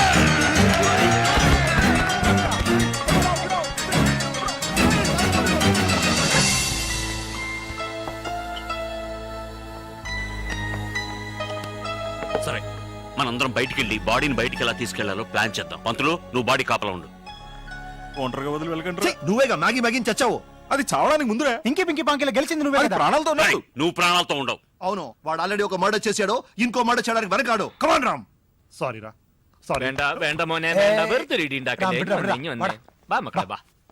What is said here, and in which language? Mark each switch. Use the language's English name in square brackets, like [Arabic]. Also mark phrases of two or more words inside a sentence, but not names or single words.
[Telugu] సరే మనందరం బయటికి వెళ్ళి బాడీని బయటికి ఎలా తీసుకెళ్లాలో ప్లాన్ చేద్దాం పంతులు నువ్వు బాడీ కాపలా ఉండు ఒంటరిగా వదిలి వెళ్ళకండి నువ్వేగా మ్యాగీ మ్యాగీని చచ్చావు అది చావడానికి ముందురే ఇంకి పింకి పాంకిలో గెలిచింది నువ్వే అది కదా ప్రాణాలతో ఉన్నాడు ఏయ్, నువ్వు ప్రాణాలతో ఉండవు అవును వాడు ఆల్రెడీ ఒక మర్డర్ చేశాడు ఇంకో మర్డర్ చేయడానికి వెనకాడు కమాన్ రామ్ సారీ రా సారీ [Malayalam] വേണ്ട വേണ്ട മോനെ വേണ്ട വെറുതെ ഒരു ഇടി ഉണ്ടാക്കല്ലേ വിടാ, വിടാ, ഇനി വന്നേ വാ മക്കളെ വാ